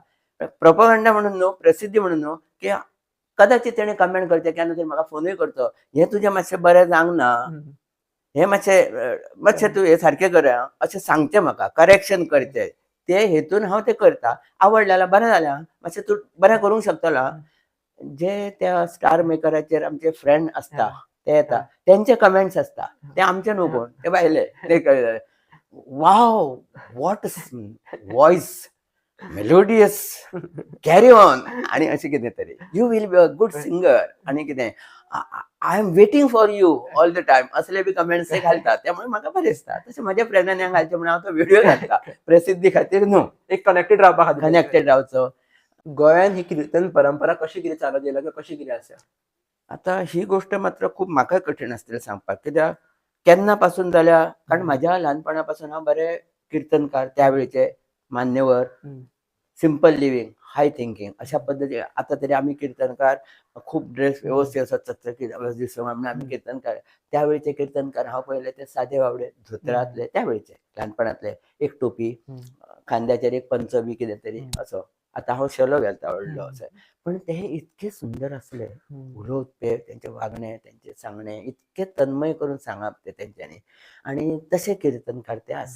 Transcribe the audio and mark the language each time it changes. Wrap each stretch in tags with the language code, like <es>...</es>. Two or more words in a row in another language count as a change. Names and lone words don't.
<kok>प्रोपगंडा म्हणून न्हू, प्रसिद्धी म्हणून न्हू, की कदाचित तेणे कमेंट करचें, केन्ना तरी म्हाका फोनूय करचो, हें तुजें मातशें बरें जावंक ना, हें मातशें तूं हें सारकें कर अशें सांगचें म्हाका, करेक्शन करचें. ते हेतून हांव तें करता. आवडलें जाल्यार बरें जालें, मातशें तूं बरें करूंक शकतलो. जे त्या स्टार मेकराचेर आमचे फ्रेंड असता ते येता, त्यांचे कमेंट्स असता, ते आमचे न्हू कोण, ते भायले. ते कळ्ळें. वाव,</kok> <en>what voice, melodious, carry on,</en> <kok>आणि अशें कितें तरी.</kok> <en>you will be a good singer,</en> <kok>आणि कितें,</kok> <en>I am waiting for you all the time,</en> <kok>असले बी कमेंट्स ते घालतात. त्यामुळे म्हाका बरें दिसता. तशें म्हाज्या फ्रेंडांनी हांव घालचें म्हणून हांव तो व्हिडिओ घालता. प्रसिद्धी खातीर न्हू, एक कनेक्टेड रावपा खातीर. कनेक्टेड रावचो. गोंयान ही कीर्तन परंपरा कशी कितें चालत येयला, किंवा कशी कितें आसा? आता ही गोष्ट मात्र खूप म्हाका कठीण आसतलें सांगपाक. कित्याक केन्ना पासून जाल्या, कारण म्हाज्या ल्हानपणा पासून हांव बरे कीर्तनकार, त्यावेळेचे मान्यवर,</kok> <en>simple living, high thinking</en> <mr>अशा पद्धतीने. आता तरी आम्ही कीर्तनकार खूप ड्रेस व्यवस्थित असं चकचकीत दिसो म्हणून आम्ही कीर्तनकार.</mr> <kok>त्यावेळेचे कीर्तनकार हांव पळयले ते सादे बाबडे धोतरांतले, त्यावेळेचे ल्हानपणांतले, एक टोपी, खांद्याचेर एक पंच बी कितें तरी असो. आता हांव शेलो घालता व्हडलो हम्म. असो. पण ते इतके सुंदर असले उलोवप, ते तेंचे वागणे, तेंचे सांगणे इतके तन्मय करून सांगप ते तेंच्यांनी, आणि तशे कीर्तनकार ते आसले.</kok>